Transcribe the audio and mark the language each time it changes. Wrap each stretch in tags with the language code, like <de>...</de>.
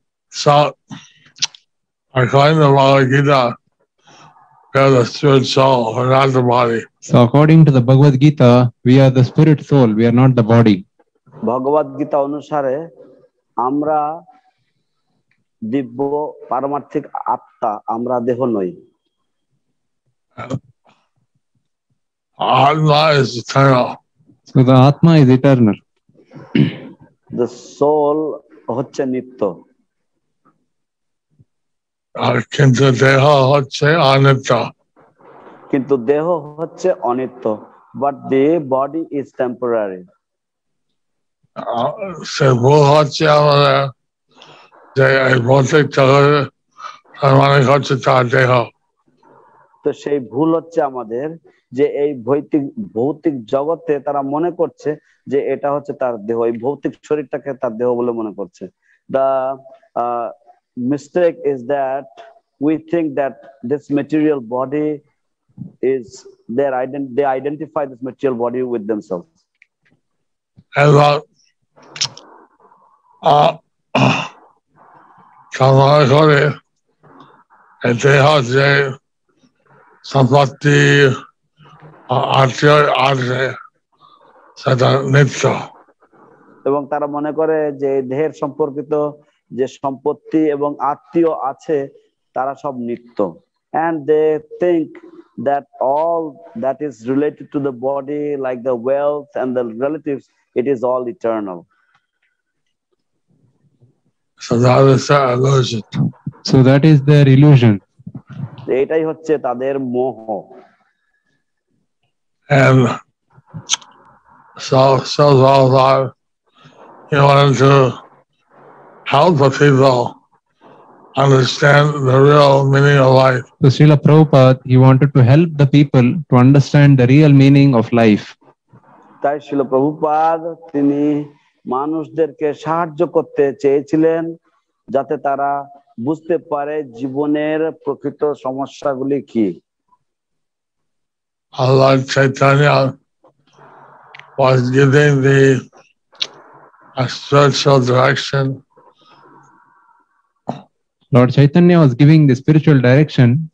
<en>So according to Bhagavad Gita, we are the spirit soul, we're not the body. So according to the Bhagavad Gita, we are the spirit soul, we are not the body.</en> <bn>ভগবদ গীতা অনুসারে আমরা দিব্য পারমার্থিক আত্মা, আমরা দেহ নই।</bn> <en>Atma is eternal. So the Atma is eternal. The soul</en> <bn>হচ্ছে নিত্য। কিন্তু দেহ হচ্ছে অনিত্য। কিন্তু দেহ হচ্ছে অনিত্য।</bn> <en>But the body is temporary.</en> <bn>সে ভুল হচ্ছে আমাদের যে এই ভৌতিক জগতে মানে হচ্ছে তার দেহ। তো সেই ভুল হচ্ছে আমাদের যে এই ভৌতিক জগতে তারা মনে করছে যে এটা হচ্ছে তার দেহ, এই ভৌতিক শরীরটাকে তার দেহ বলে মনে করছে।</bn> <en>The mistake is that we think that this material body is they identify this material body with themselves.</en> <bn>এবং কামনা করে এই দেহ যে সম্পত্তি আত্মীয় আছে সেটা নিত্য। এবং তারা মনে করে যে দেহের সম্পর্কিত যে সম্পত্তি এবং আত্মীয় আছে তারা সব নিত্য,</bn> <en>and they think that all that is related to the body, like the wealth and the relatives, it is all eternal. So that is their illusion. So that is their illusion.</en> <bn>এটাই হচ্ছে তাদের মোহ।</bn> <en>And so all that he wanted to help the people understand the real meaning of life. So Srila Prabhupada, he wanted to help the people to understand the real meaning of life.</en> <bn>তাই শ্রীল প্রভুপাদ তিনি মানুষদেরকে সাহায্য করতে চেয়েছিলেন যাতে তারা বুঝতে পারে জীবনের প্রকৃত সমস্যাগুলি কি।</bn> <en>Lord Chaitanya was giving the spiritual direction. Lord Chaitanya was giving the spiritual direction.</en>